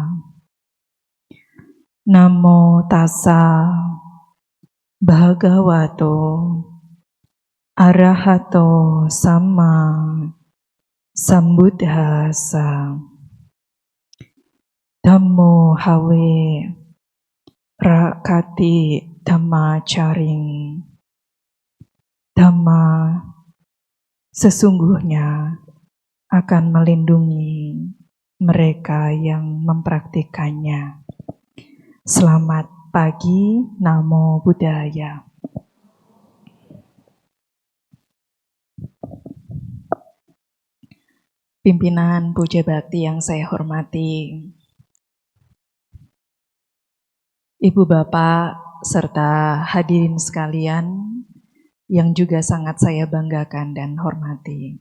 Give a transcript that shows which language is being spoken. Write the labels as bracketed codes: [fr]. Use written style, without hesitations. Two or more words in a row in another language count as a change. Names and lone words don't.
[pi] Namo tassa bhagavato arahato sama sambuddhassa. Dhammo hawe rakati dhammacaring. [id] Dhamma sesungguhnya akan melindungi mereka yang mempraktikannya. Selamat pagi, Namo Buddhaya. Pimpinan Puja Bakti yang saya hormati, Ibu Bapak serta hadirin sekalian yang juga sangat saya banggakan dan hormati.